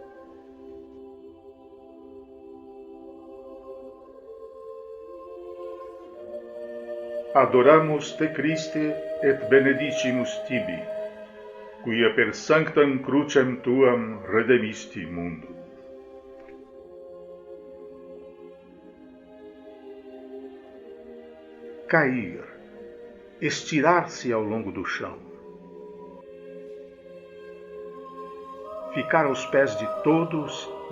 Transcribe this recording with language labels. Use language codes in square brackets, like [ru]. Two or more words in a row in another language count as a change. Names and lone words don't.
[la] Adoramos te Christe et benedicimus tibi, quia per sanctam crucem tuam redemisti mundo. [pt] Cair, estirar-se ao longo do chão, ficar aos pés de todos,